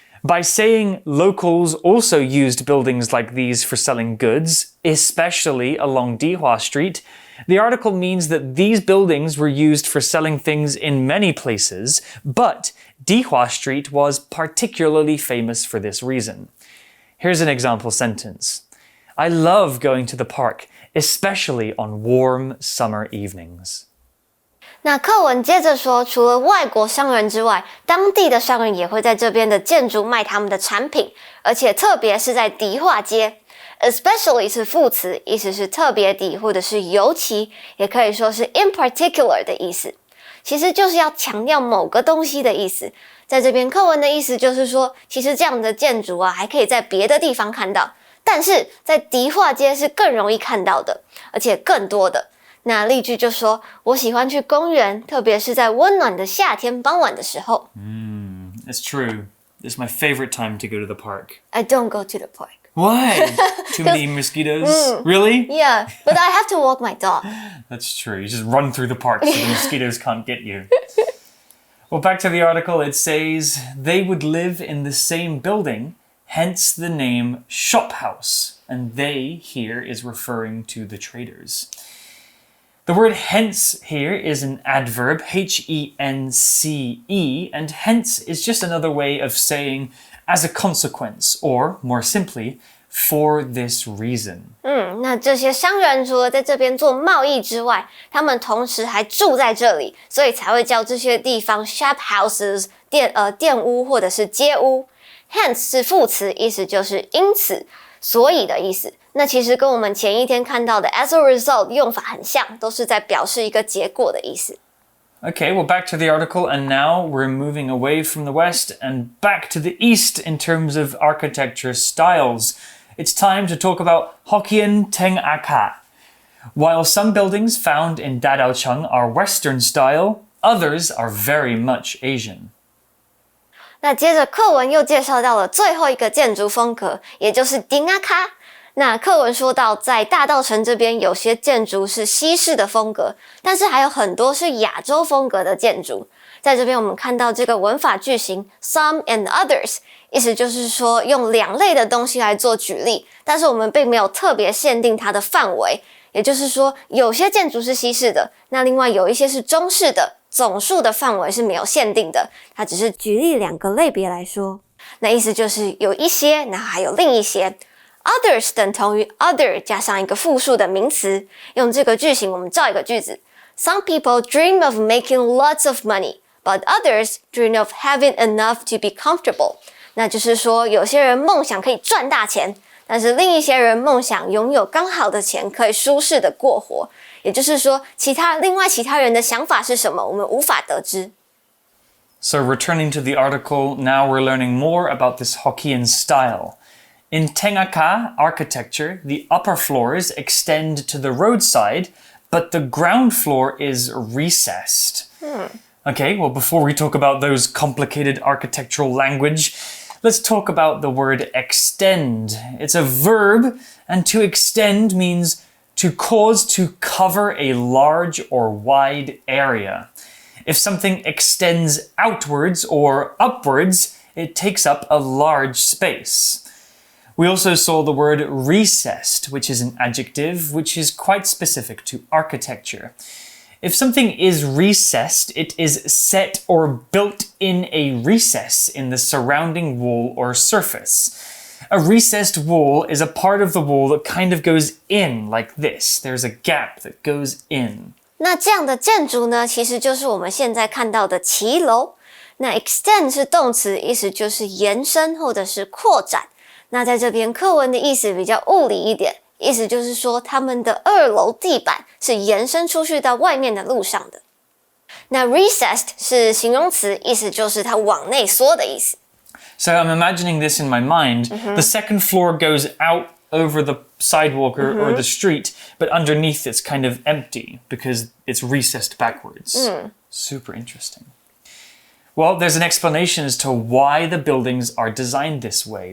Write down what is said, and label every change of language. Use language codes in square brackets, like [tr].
[en] By saying locals also used buildings like these for selling goods, especially along Dihua Street, the article means that these buildings were used for selling things in many places, but Dihua Street was particularly famous for this reason. Here's an example sentence. I love going to the park, especially on warm summer evenings. [zh] 那课文接着说，除了外国商人之外，当地的商人也会在这边的建筑卖他们的产品，而且特别是在迪化街。 Especially 是副词，意思是特别地或者是尤其，也可以说是 [en] in particular [zh] 的意思。其实就是要强调某个东西的意思。在这边课文的意思就是说，其实这样的建筑啊，还可以在别的地方看到，但是在迪化街是更容易看到的，而且更多的。那例句就说，我喜欢去公园，特别是在温暖的夏天傍晚的时候。 [en] It's true. It's my favorite time to go to the park. I don't go to the park. Why? Too many mosquitoes? Really? Yeah, but I have to walk my dog. That's true. You just run through the park so the mosquitoes can't get you. Well, back to the article, it says, they would live in the same building, hence the name shop house. And they here is referring to the traders. The word hence here is an adverb, H-E-N-C-E, and hence is just another way of saying as a consequence, or more simply, for this reason. [zh] 那这些商人除了在这边做贸易之外，他们同时还住在这里，所以才会叫这些地方 shop houses 店屋或者是街屋。 Hence 是副词，意思就是因此、所以的意思。那其实跟我们前一天看到的 [en] as a result [zh] 用法很像，都是在表示一个结果的意思。 [en] Okay, well, back to the article, and now we're moving away from the West and back to the East in terms of architecture styles. It's time to talk about Hokkien Teng Aka. While some buildings found in Da稻埕are Western style, others are very much Asian. [zh] 那接着课文又介绍到了最后一个建筑风格，也就是丁阿卡。那课文说到，在大稻埕这边有些建筑是西式的风格，但是还有很多是亚洲风格的建筑。在这边我们看到这个文法句型 [en] some and others， [zh] 意思就是说用两类的东西来做举例，但是我们并没有特别限定它的范围，也就是说有些建筑是西式的，那另外有一些是中式的，总数的范围是没有限定的，它只是举例两个类别来说。那意思就是有一些，然后还有另一些。Others 等同于 other 加上一个复数的名词，用这个句型我们造一个句子。 [en] Some people dream of making lots of money, but others dream of having enough to be comfortable. [zh] 那就是说，有些人梦想可以赚大钱，但是另一些人梦想拥有刚好的钱，可以舒适的过活。也就是说，另外其他人的想法是什么，我们无法得知。 [en] So returning to the article, now we're learning more about this Hokkien style.In Tengaka architecture, the upper floors extend to the roadside, but the ground floor is recessed. Okay, well, before we talk about those complicated architectural language, let's talk about the word extend. It's a verb, and to extend means to cause to cover a large or wide area. If something extends outwards or upwards, it takes up a large space.We also saw the word recessed, which is an adjective which is quite specific to architecture. If something is recessed, it is set or built in a recess in the surrounding wall or surface. A recessed wall is a part of the wall that kind of goes in like this. There's a gap that goes in. [zh] 那这样的建筑呢，其实就是我们现在看到的骑楼。那 extend 是动词，意思就是延伸或者是扩展。那在这边课文的意思比较物理一点，意思就是说他们的2楼地板是延伸出去到外面的路上的。那 recessed 是形容词，意思就是它往内缩的意思。 [en] So I'm imagining this in my mind. The second floor goes out over the sidewalk or the street, but underneath it's kind of empty because it's recessed backwards. Super interesting.Well, there's an explanation as to why the buildings are designed this way.